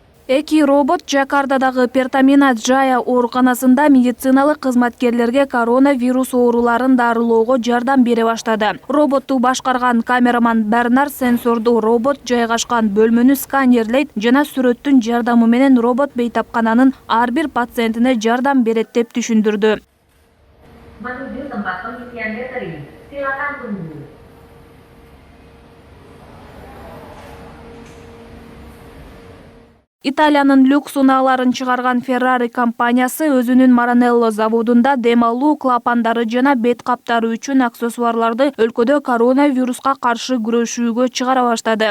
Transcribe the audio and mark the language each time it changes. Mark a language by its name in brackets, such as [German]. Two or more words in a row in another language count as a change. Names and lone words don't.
[Kyrgyz] Эки робот Жакардадагы Пертамина Джая ооруканасында медициналык кызматкерлерге коронавирус ооруларын дарылоого жардам бере баштады. Роботту башкарган камераман Бернард сенсордуу робот жайгашкан бөлмөнү сканерлейт жана сүрөттүн жардамы менен робот бейтапкананын ар бир пациентине жардам берет деп түшүндүрдү. [Indonesian] Menuju tempat pengisian baterai, silakan tunggu. [Kyrgyz] Италиянын люкс унааларын чыгарган Ferrari компаниясы өзүнүн Маранелло заводунда дем алуу клапандары жана бет каптары үчүн аксессуарларды өлкөдө коронавируска каршы күрөшүүгө чыгара баштады.